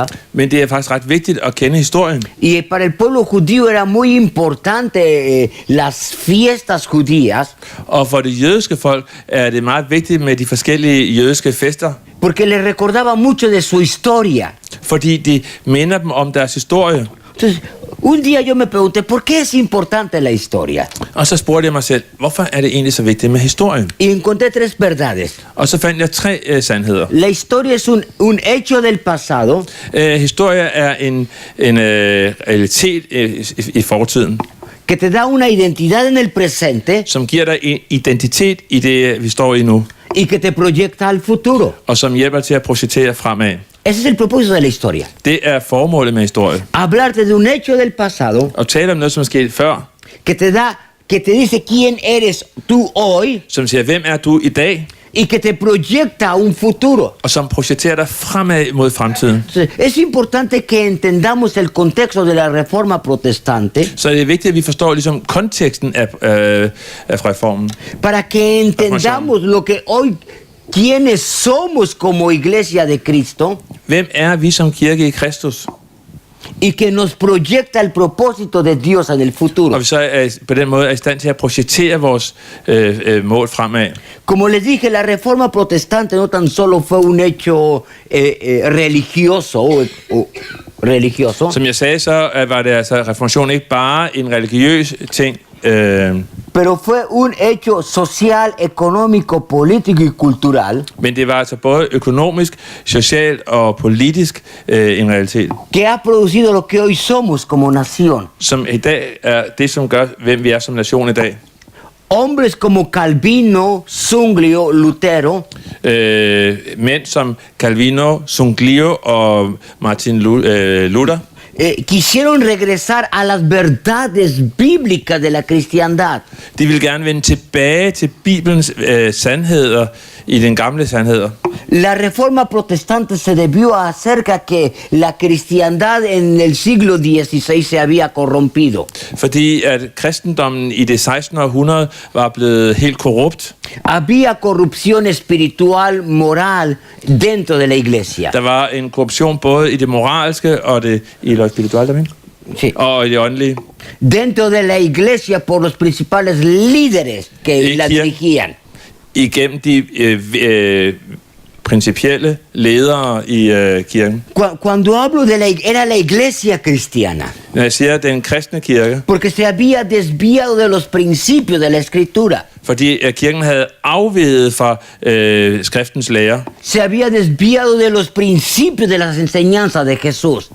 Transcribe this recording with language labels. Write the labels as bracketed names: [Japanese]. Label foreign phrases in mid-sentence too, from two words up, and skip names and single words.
[Danish] Men det er faktisk ret vigtigt at kende historien. [Spanish] Y para el pueblo judío era muy importante las fiestas judías. [Danish] Og for det jødiske folk er det meget vigtigt med de forskellige jødiske fester. [Spanish] Porque les recordaba mucho de su historia. [Danish] Fordi de minder dem om deres historie. [Spanish] Entonces, un día yo me pregunté, ¿por qué es importante la historia? [Danish] Og så spurgte jeg mig selv, hvorfor er det egentlig så vigtigt med historien? [Spanish] Y encontré 3 verdades. [Danish] Og så fandt jeg 3 sandheder. [Spanish] La historia es un hecho del pasado. [Danish] Historie er en realitet i fortiden, [Spanish] Que te da una identidad en el presente [Danish] som giver dig en identitet i det, vi står i nu, [Spanish] y que te proyecta al futuro. [Danish] og som hjælper til at projektere fremad. [Spanish] Ese es el propósito de la historia. [Danish] Det er formålet med historie. [Spanish] Hablarte de un hecho del pasado [Danish] Og tale om noget, som er sket før, [Spanish] que te dice quién eres tú hoy [Danish] som siger, hvem er du i dag, [Spanish] y que te proyecta a un futuro. [Danish] og som projekterer dig fremad mod fremtiden. [Spanish] Entonces, es importante que entendamos el contexto de la reforma protestante [Danish] Så det er vigtigt, at vi forstår ligesom konteksten af reformen. [Spanish] para que entendamos lo que hoy quiénes somos como iglesia de Cristo [Danish] Hvem er vi som kirke i Kristus? [Spanish] y que nos proyecta el propósito de Dios en el futuro. [Danish] Og vi så er på den måde er i stand til at projektere vores mål fremad. [Spanish] Como les dije, la reforma protestante no tan solo fue un hecho religioso religioso, [Danish] Som jeg sagde, så var det altså reformationen ikke bare en religiøs ting, [Spanish] pero fue un hecho social, económico, político y cultural [Danish] men det var altså både økonomisk, socialt og politisk en realitet, [Spanish] que ha producido lo que hoy somos como nación. [Danish] som i dag er det, som gør, hvem vi er som nation i dag. [Spanish] Hombres como Calvino, Zwinglio, Lutero [Danish] Mænd som Calvino, Zwinglio og Martin Luther [Spanish] quisieron regresar a las verdades bíblicas de la cristiandad. [Danish] de ville gerne vende tilbage til Bibelens sandheder i den gamle sandheder. [Spanish] La reforma protestante se debió a acerca que la cristiandad en el siglo XVI se había corrompido. [Danish] Fordi at kristendommen i det 16. århundrede var blevet helt korrupt. [Spanish] Había corrupción espiritual, moral dentro de la iglesia. [Danish] Der var en korruption både i det moralske og det i [Spanish] lo espirituelle, también. Sí. [Danish] Og i det åndelige. [Spanish] Dentro de la iglesia por los principales líderes que la dirigían. [Danish] Igennem de principielle ledere i kirken. [Spanish] Cuando hablo de era la iglesia cristiana. [Danish] Når jeg siger, den kristne kirke, [Spanish] Porque se había desviado de los principios de la escritura. [Danish] fordi kirken havde afveget fra skriftens lære. [Spanish] Se había desviado de los principios de las enseñanzas de Jesús.